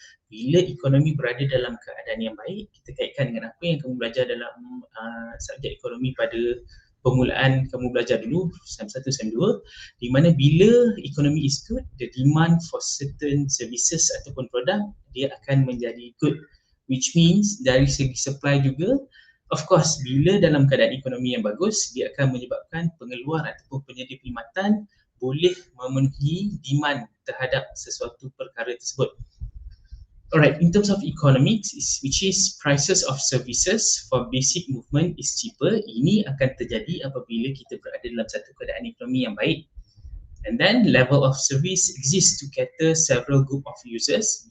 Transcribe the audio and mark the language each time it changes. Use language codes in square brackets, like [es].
[ms] Bila ekonomi berada dalam keadaan yang baik, kita kaitkan dengan apa yang kamu belajar dalam subjek ekonomi pada permulaan kamu belajar dulu, SEM 1, SEM 2, di mana bila ekonomi [en] is good, the demand for certain services [ms] ataupun produk dia akan menjadi good, [en] which means [ms] dari segi supply juga Of course, bila dalam keadaan ekonomi yang bagus, dia akan menyebabkan pengeluar ataupun penyedia perkhidmatan boleh memenuhi demand terhadap sesuatu perkara tersebut. [en] Alright, in terms of economics, which is prices of services for basic movement is cheaper. [ms] Ini akan terjadi apabila kita berada dalam satu keadaan ekonomi yang baik. [en] And then level of service exists to cater several group of users.